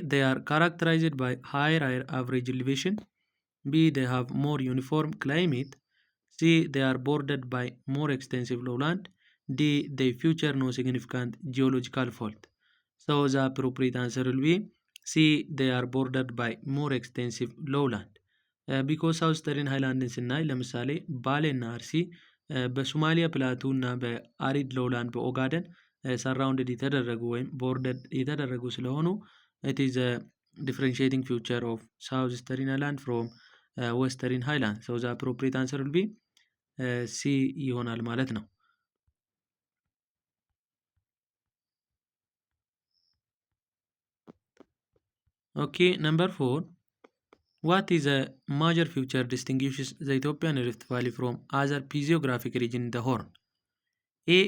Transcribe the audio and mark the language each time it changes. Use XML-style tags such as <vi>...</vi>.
<en>They are characterized by higher average elevation. B. They have more uniform climate. C. They are bordered by more extensive lowland. D. They feature no significant geological fault. So the appropriate answer will be C. They are bordered by more extensive lowland. Because southeastern highland</en> <am>ስናይ ለምሳሌ ባሌ እና አርሲ በሶማሊያ ፕላቱ እና በአሪድ ሎውላንድ በኦጋደን ሰራውንድድ የተደረጉ ወይም ቦርደድ የተደረጉ ስለሆኑ</am> <en>it is a differentiating feature of southeastern highland from western highland. So the appropriate answer will be C</en> <am>ይሆናል ማለት ነው።</am> <en>Okay, number 4. What is a major feature distinguishes the Ethiopian Rift Valley from other physiographic region in the Horn? A.</en>